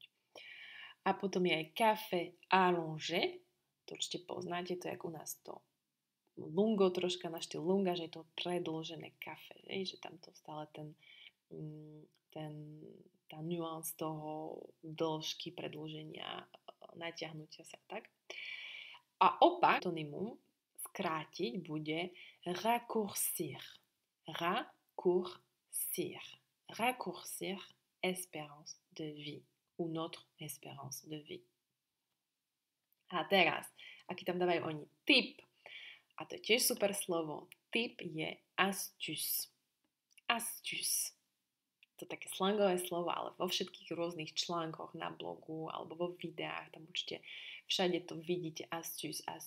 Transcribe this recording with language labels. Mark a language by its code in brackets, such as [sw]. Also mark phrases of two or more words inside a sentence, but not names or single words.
[sk] A potom je aj [fr] café allongé, [sk] to určite poznáte, to je ako u nás to lungo, troška na štýl lunga, že je to predĺžené kafe, že tam to stále tá nuance toho dĺžky predĺženia, natiahnutia sa, tak? A opak, synonymum, skrátiť bude raccourcir. Raccourcir. [fr] Raccourcir espérance de vie ou notre espérance de vie. [sk] A teraz, aký tam dávajú oni tip, a to je tiež super slovo, tip je astuce. Astuce. To je také slangové slovo, ale vo všetkých rôznych článkoch na blogu alebo vo videách, tam určite všade to vidíte, astuce.